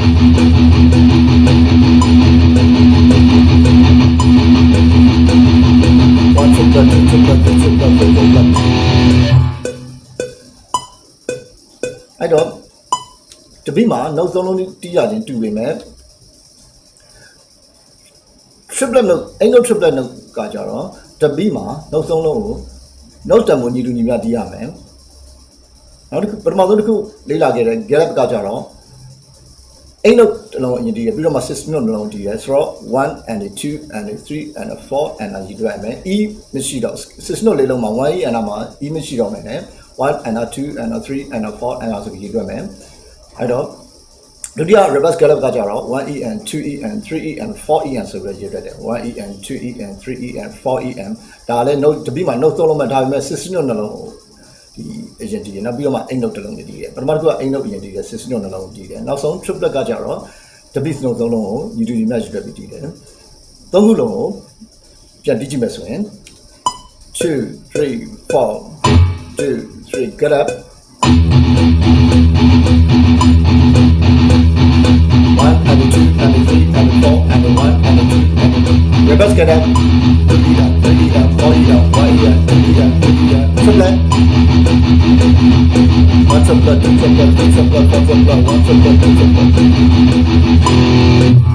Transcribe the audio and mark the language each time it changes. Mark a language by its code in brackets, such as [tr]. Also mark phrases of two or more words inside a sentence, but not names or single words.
[en] 1 triplet 2 triplet 3 triplet 4 triplet [my] အဲ့တော့တပိမှာ note သုံးလုံးတီးရခြင်းတူပေမဲ့ [en] triplet note 8 note triplet note [my] ကကြတော့တပိမှာ note သုံးလုံးကို note တန်ဖိုးညီတူညီမျှတီးရမယ်နောက်တစ်ခုပထမဆုံးတစ်ခုလေ့လာခဲ့တဲ့ gallop ကကြတော့8 note တစ်လုံးအရင်တီးရ ပြီးတော့မှ16 note တစ်လုံးတီးရဆိုတော့ [en] 1 and 2 and 3 and 4 and [my] ရေးတွေ့ရမယ် e မရှိတော့16 note လေးလုံးမှာ [en] 1e and [my] မှာ e မရှိတော့မယ်နဲ့ [en] 1 and 2 and 3 and 4 and [my] ဆိုပြီးရေးတွေ့ မယ်အဲ့တော့ဒုတိယ [en] reverse gallop [my] ကကြတော့ [en] 1e and 2e and 3e and 4e and [my] ဆိုပြီးရေးတွေ့တယ် [en] 1e and 2e and 3e and 4e and [my] ဒါလည်း note တပိမှာ note သုံးလုံးမှာဒါပေမဲ့16 note နှလုံးဒီအရင်တီးတယ်နောက်ပြီးတော့မှ8 note တစ်လုံးတီးတယ်ပထမတစ်ခုက8 note အရင်တီးတယ်16 note နှလုံးတီးတယ်နောက်ဆုံး triplet ကကြတော့တပိ note သုံးလုံးကိုညီတူညီမျှယူတွေ့ပြီးတီးတယ်သုံးခုလုံးကိုပြန်တီးကြည့်မယ်ဆိုရင်2 3 4 2 3 [en] get up 1 and 2 and 3 and 4 and 1 and 2 and 3 reverse get up 30 down 30 down 40 down 1 down 30 down 30 down triplet 1 triplet 2 triplet 3 triplet 4 triplet 1 triplet 2 triplet